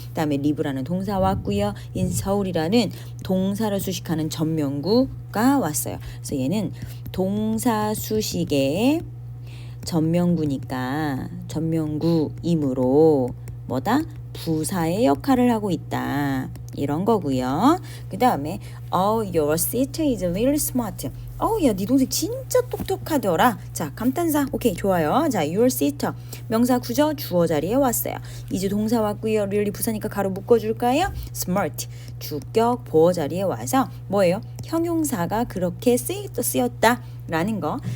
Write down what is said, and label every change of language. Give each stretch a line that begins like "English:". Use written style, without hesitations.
Korean: 그다음에 live라는 동사 왔고요. in 서울이라는 동사를 수식하는 전명구가 왔어요. 그래서 얘는 동사 수식의 전명구니까 전명구이므로 뭐다? 부사의 역할을 하고 있다. 이런 거고요. 그 다음에
English: Oh, your sister is really smart.
Korean: 야, 네 동생 진짜 똑똑하더라. 자, 감탄사. 오케이, 좋아요. 자,
English: your sister.
Korean: 명사 구조 주어 자리에 왔어요. 이제 동사 왔고요. really 부사니까 가로 묶어줄까요?
English: smart.
Korean: 주격 보어 자리에 와서 뭐예요? 형용사가 그렇게 쓰였다라는 거.